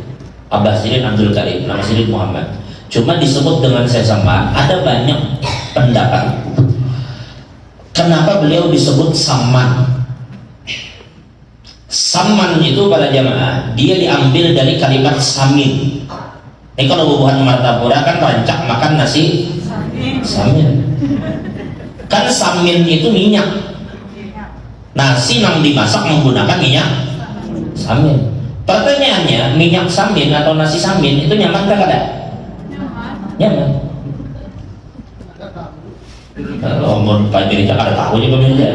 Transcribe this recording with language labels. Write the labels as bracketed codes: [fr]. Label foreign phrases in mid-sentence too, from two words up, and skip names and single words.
[id] Abah Sirin Abdul Karim, nama Sirin Muhammad. Cuma disebut dengan Syekh Samman. Ada banyak pendapat kenapa beliau disebut Samman. Samman itu pada jamaah, dia diambil dari kalimat samin. [bjn] Ini kalau bubuhan martapura kan rancak makan nasi samin. [id] Kan samin itu minyak. Nasi yang dimasak menggunakan minyak samin. [bjn] Pertanyaannya, minyak samin atau nasi samin itu nyaman kan ada? Nyaman. [id] Kalau mau Pak ada tahu juga pemirsa.